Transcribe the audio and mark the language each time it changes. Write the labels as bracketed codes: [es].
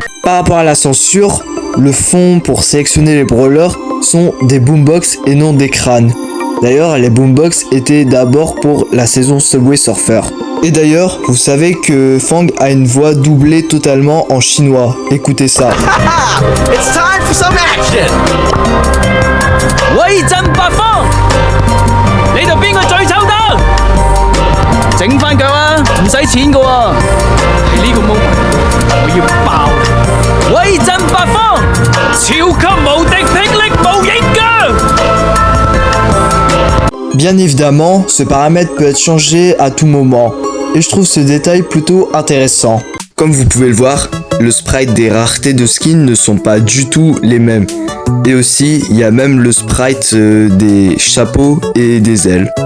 [fr] Par rapport à la censure, le fond pour sélectionner les brawlers sont des boombox et non des crânes. D'ailleurs, les boombox étaient d'abord pour la saison Subway Surfer. Et d'ailleurs, vous savez que Fang a une voix doublée totalement en chinois. Écoutez ça. [en] It's time for some action! [yue] 威震八方，你度邊個最抽得？整翻腳啊，唔使錢噶喎。喺呢個 moment， 我要爆你！威震八方，超級無敵霹靂無影腳！ [fr] Bien évidemment, ce paramètre peut être changé à tout moment. Et je trouve ce détail plutôt intéressant. Comme vous pouvez le voir, le sprite des raretés de skins ne sont pas du tout les mêmes. Et aussi, il y a même le sprite des chapeaux et des ailes.